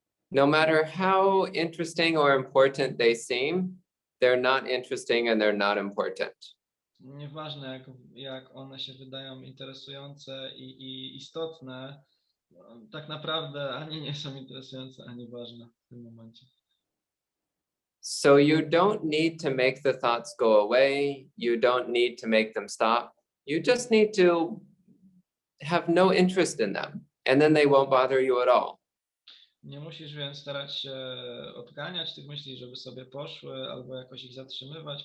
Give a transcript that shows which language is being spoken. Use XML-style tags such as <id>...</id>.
<en>No matter how interesting or important they seem, they're not interesting and they're not important.</en> <pl>Nieważne jak one się wydają interesujące i istotne, tak naprawdę ani nie są interesujące, ani ważne w tym momencie.</pl> <en>So you don't need to make the thoughts go away. You don't need to make them stop. You just need to have no interest in them, and then they won't bother you at all.</en> <pl>Nie musisz więc starać się odganiać tych myśli, żeby sobie poszły, albo jakoś ich zatrzymywać.</pl>